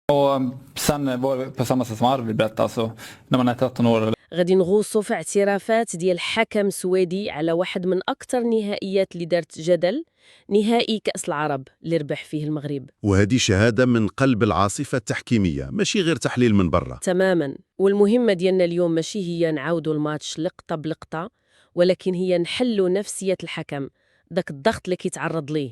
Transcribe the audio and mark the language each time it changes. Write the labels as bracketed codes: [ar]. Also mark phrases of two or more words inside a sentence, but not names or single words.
[sv] Sen på samma sätt som Arvid berättade, så när man är 13 år. [ar] غادي نغوصوا في اعترافات ديال حكم سويدي على واحد من أكثر النهائيات اللي دارت جدل، نهائي كأس العرب اللي ربح فيه المغرب. وهذه شهادة من قلب العاصفة التحكيمية، ماشي غير تحليل من برا. تماما. والمهمة ديالنا اليوم ماشي هي نعاودوا الماتش لقطة بلقطة، ولكن هي نحلوا نفسية الحكم، داك الضغط اللي كيتعرض ليه.